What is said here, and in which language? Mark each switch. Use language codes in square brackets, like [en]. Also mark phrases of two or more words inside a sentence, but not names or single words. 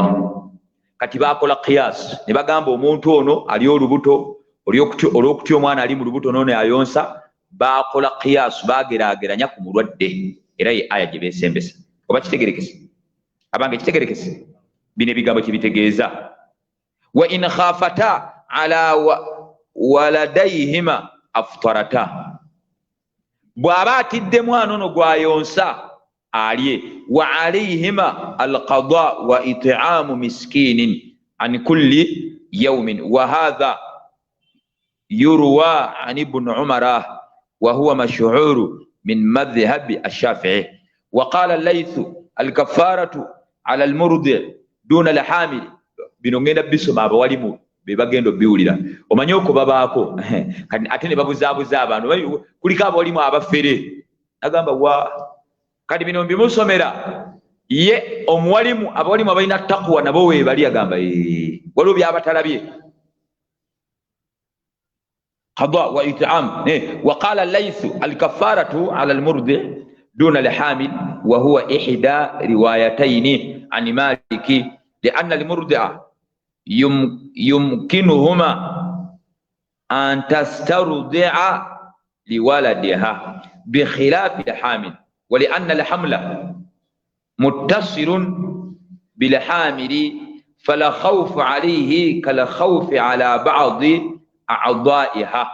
[lg] Kati bakola qiyas ne bagamba omuntu ono ali olubuto olw'okutya omwana ali mu lubuto n'ono ayonsa bakola qiyas bageraageranya ku mulwadde era ye aya gye beesembesa. Oba kitegerekese abange kitegerekese bino ebigambo kibitegeeza. [ar] وإن خافتا على ولديهما أفطرتا, [lg] bw'aba atidde mwana ono gwayonsa alye. [ar] وعليهما القضاء وإطعام مسكين عن كل يوم. وهذا يروى عن ابن عمر وهو المشهور من مذهب الشافعي. وقال الليث الكفارة على المرضع دون الحامل. [lg] Bino ngenda bisoma abawalimu bebagenda biwulira, omanyi ko babaako ate ne babuzaabuza abantu, kuliko abawalimu abafere agamba wa kati bino bimusomera ye omuwalimu. Abawalimu abalina taqwa nabo weebali agamba waliwo byabatalabye. [ar] قضاء وإطعام. وقال الليث الكفارة على المرضع دون الحامل وهو إحدى روايتين عن مالك لأن المرضعة يمكنهما أن تسترضع لولدها بخلاف الحامل، ولأن الحمل متصل بالحامل فلا خوف عليه كالخوف على بعض أعضائها.